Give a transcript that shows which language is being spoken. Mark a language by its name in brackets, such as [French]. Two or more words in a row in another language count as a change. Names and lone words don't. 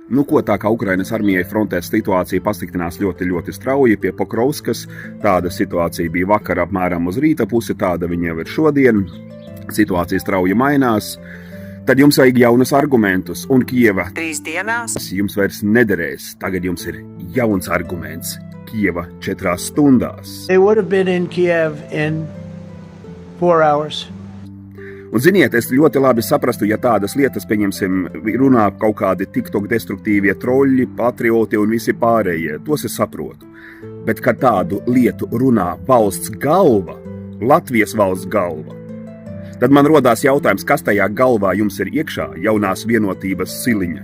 [Latvian] Ko tā kā Ukrainas armijai frontē situācija pasliktinās ļoti strauji pie Pokrovskas, tāda situācija bija vakar apmēram uz rīta pusi, tāda viņa jau ir šodien, situācija strauji mainās, tad jums vajag jaunus argumentus, un Kieva 3 dienās jums vairs nederēs, tagad jums ir jauns arguments, Kieva 4 stundās. [English] They would have been in Kiev in 4 hours. [Latvian] Un ziniet, es ļoti labi saprastu, ja tādas lietas, pieņemsim, runā kaut kādi TikTok destruktīvie troļļi, patrioti un visi pārējie, tos es saprotu. Bet, kad tādu lietu runā valsts galva, Latvijas valsts galva, tad man rodās jautājums, kas tajā galvā jums ir iekšā jaunās vienotības siliņa.